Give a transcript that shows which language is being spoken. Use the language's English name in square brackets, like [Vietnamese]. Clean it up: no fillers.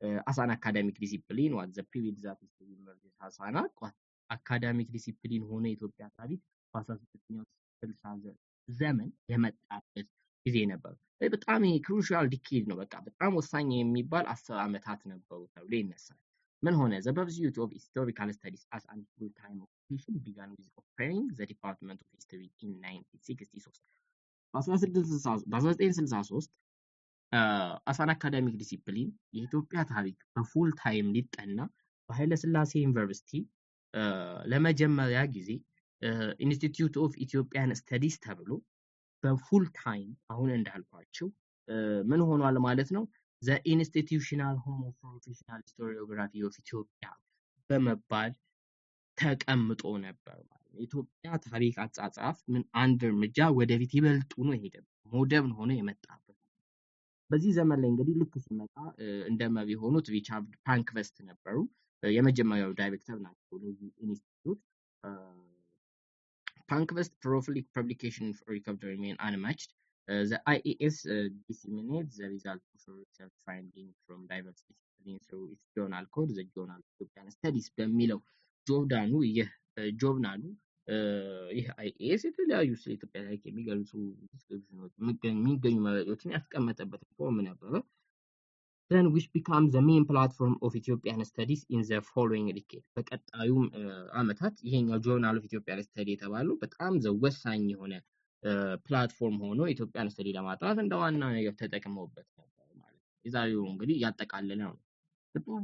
[English] አሳን አካዳሚክ ዲሲፕሊን ዋት ዘ ፒሪድ ዛት ኢዝ ኢመርጅስ [Amharic] አሳና አካዳሚክ ዲሲፕሊን ሆነ የኢትዮጵያ ታሪክ በ1960 ዘመን የመጣበት ጊዜ ነበር። በጣም ክሩሻል ዲኬድ ነው። በቃ በጣም ወሳኝ የሚባል 10 ዓመታት ነበሩ ተብሎ ይነሳል። ምን ሆነ? [English] The pursuit of historical studies as a full-time occupation began with opening the Department of History in 1963. [Amharic] በ1963 [English] አሳን አካዳሚክ ዲሲፕሊን [Amharic] የኢትዮጵያ ታሪክ በፉል ታይም ሊጠና በኃይለ ሥላሴ ዩኒቨርሲቲ ለመጀመሪያ ጊዜ ኢንስቲትዩት ኦፍ ኢትዮጵያን ስተዲስ ተብሎ በፉል ታይም አሁን እንዳልኳቸው ምን ሆኗል ማለት ነው [English] the institutional home of professional historiography of [Amharic] ኢትዮጵያ በመባል ተቀምጦ ነበር ማለት ነው። ኢትዮጵያ ታሪክ አጻጻፍ ምን አንድ እርምጃ ወደፊት ይበልጡ ነው ሄደ ሞደርን ሆነ የመጣበት። በዚህ ዘመን ላይ እንግዲህ ልክ ሲመጣ እንደ መሪ ሆኑት ሪቻርድ ፓንክቨስት ነበሩ። የመጀመሪያው ዳይሬክተር ናቸው ለዚህ ኢንስቲትዩት። [English] Pankhurst prolific publication for recovery remain unmatched. The IES disseminates the results of research findings from diverse explain through its journal code, the Journal of Ethiopian Studies [Amharic] በሚለው ጆርዳኑ ይህ ጆርናሉ ይህ አይኤስ የተለያዩ ስለ ኢትዮጵያ ታሪክ የሚገልጹ ዲስክሪፕሽኖች የሚገኙ መረጃዎችን ያስቀመጠበት ፎርም ነበረ። [English] then which becomes the main platform of Ethiopian studies in the following decade [Amharic] በቀጣዩም አመታት ይሄኛው ጆርናል ኦፍ ኢትዮጵያን ስተዲ የተባለው በጣም ወሳኝ የሆነ ፕላትፎርም ሆኖ ኢትዮጵያን ስተዲ ለማጥናት እንደ ዋና ነገር ተጠቅመውበት ነበር ማለት ነው። የዛሬው እንግዲህ ያጠቃለለ ነው። [English] The